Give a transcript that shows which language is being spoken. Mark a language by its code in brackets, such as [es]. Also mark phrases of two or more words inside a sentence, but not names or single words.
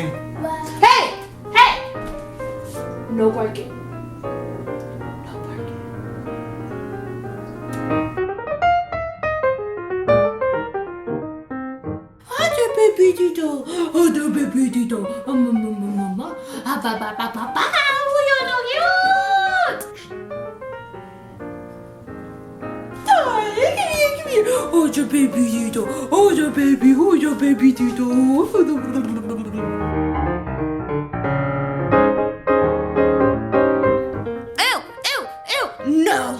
[en] Hey! Hey! No barking. No barking. Oh, the baby doodle. Oh, the baby doodle. Mama. Ah, ba, ba, ba, ba, ba. Oh, you're so cute! Darling, come here. Oh, the baby doodle. Oh, the baby doodle. No!